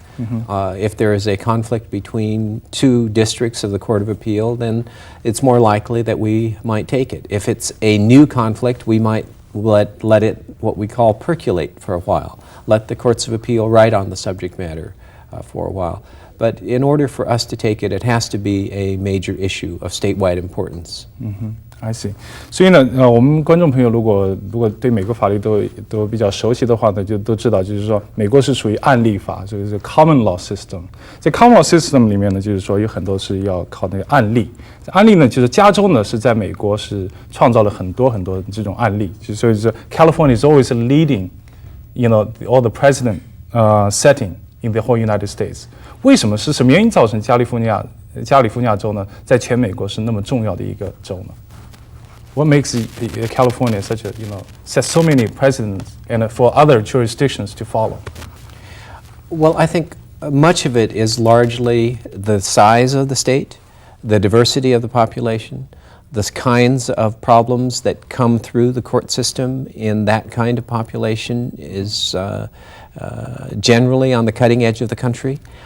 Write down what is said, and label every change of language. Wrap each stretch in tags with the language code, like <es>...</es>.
<en>If there is a conflict between 2 districts of the Court of Appeal, then it's more likely that we might take it. If it's a new conflict, we might let it, what we call, percolate for a while. Let the courts of appeal write on the subject matter. for a while. But in order for us to take it, it has to be a major issue of statewide importance. I see.</en> <zh>所以呢，我们观众朋友如果对美国法律都比较熟悉的话呢，就都知道，就是说美国是属于案例法，就是 common law system。在 common law system 里面呢，就是说有很多是要靠那个案例。案例呢，就是加州呢是在美国是创造了很多这种案例，所以是</zh> <en>California is always leading, all the precedent setting in the whole United States。</en> <zh>为什么是什么原因造成加利福尼亚州呢，在全美国是那么重要的一个州呢？</zh> <en>What makes California such a, set so many precedents and for other jurisdictions to follow? Well, I think much of it is largely the size of the state, the diversity of the population, the kinds of problems that come through the court system in that kind of population is generally on the cutting edge of the country.</en>